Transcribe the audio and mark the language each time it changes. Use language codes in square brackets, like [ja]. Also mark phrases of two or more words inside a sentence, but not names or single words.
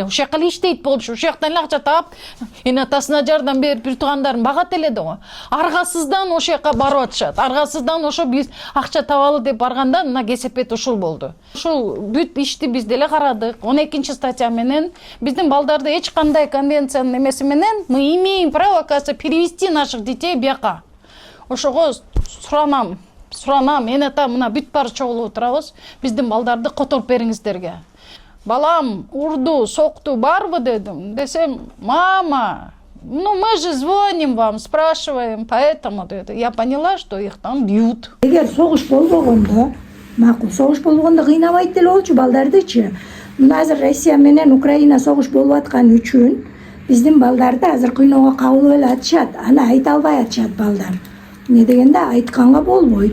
[ky] Ошол жака эле иштейт болчу. Ошол жактан эле акча таап, эне атасына жардам берип, бир туугандарын багат эле да. Аргасыздан ошол жака барып атышат. Аргасыздан ошо биз акча табалы деп барганда мына кесепет ушул болду. Ушул бүт ишти биз деле карадык. 12 статья менен биздин балдарды эч кандай конвенциянын эмеси менен [ru] мы имеем право, оказывается, перевести наших детей [ky] бияка. Ошого суранам, энета мына бүт бары чогулуп отурабыз, биздин балдарды которуп бериңиздерге. Балам урду, сокту барбы дедим. Десем, [ru] мама, ну мы же звоним вам, спрашиваем, поэтому деди. Я поняла, что их там бьют. [ky] Эгер согуш болбогондо, макул согуш болгондо кыйнабайт деле болчу балдардычы. Мына азыр Россия менен Украина согуш болуп аткан үчүн биздин балдарды азыр кыйноого кабыл эле атышат. Аны айта албай атышат балдар. Не дегенде айтканга болбойт.